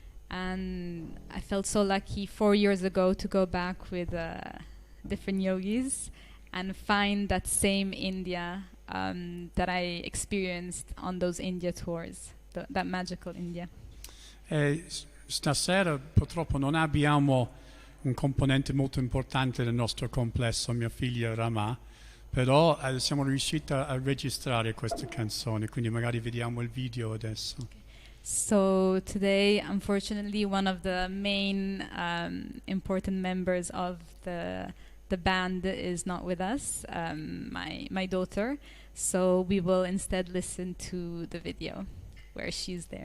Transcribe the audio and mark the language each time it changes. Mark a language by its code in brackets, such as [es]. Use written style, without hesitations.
[en] And I felt so lucky 4 years ago to go back with different yogis and find that same India that I experienced on those India tours, that magical India. [it] Stasera purtroppo non abbiamo un componente molto importante del nostro complesso, mia figlia Rama, però siamo riusciti a registrare queste canzoni, quindi magari vediamo il video adesso. [en] Okay. So today, unfortunately, one of the main important members of the band is not with us, my daughter. So we will instead listen to the video where she's there.